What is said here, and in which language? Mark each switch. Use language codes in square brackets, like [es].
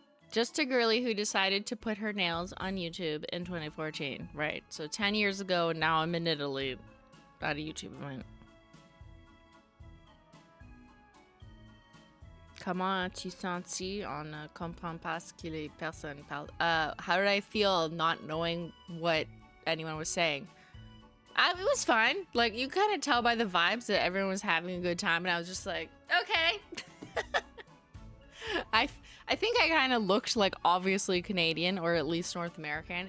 [en] Just a girly who decided to put her nails on YouTube in 2014. Right. So 10 years ago, and now I'm in Italy at a YouTube event. [fr] Comment tu sens on ne comprend pas ce que les personnes parlent? [en] How did I feel not knowing what anyone was saying? It was fine. Like, you kind of tell by the vibes that everyone was having a good time, and I was just like, okay. I think I kind of looked like obviously Canadian, or at least North American.